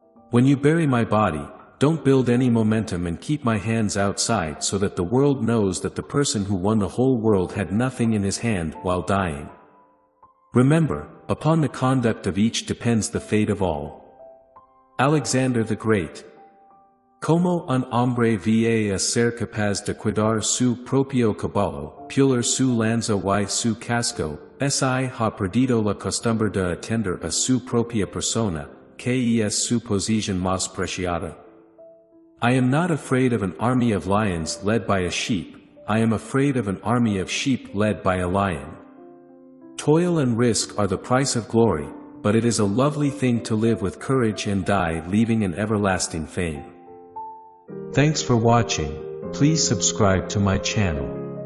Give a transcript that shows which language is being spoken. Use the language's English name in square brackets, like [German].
[English] When you bury my body, don't build any momentum and keep my hands outside so that the world knows that the person who won the whole world had nothing in his hand while dying. Remember, upon the conduct of each depends the fate of all. Alexander the Great. [Spanish] Como un hombre va a ser capaz de cuidar su propio caballo, pulir su lanza y su casco, si ha perdido la costumbre de atender a su propia persona, que es su posición más preciada. [English] I am not afraid of an army of lions led by a sheep, I am afraid of an army of sheep led by a lion. Toil and risk are the price of glory, but it is a lovely thing to live with courage and die leaving an everlasting fame. Thanks for watching. Please subscribe to my channel.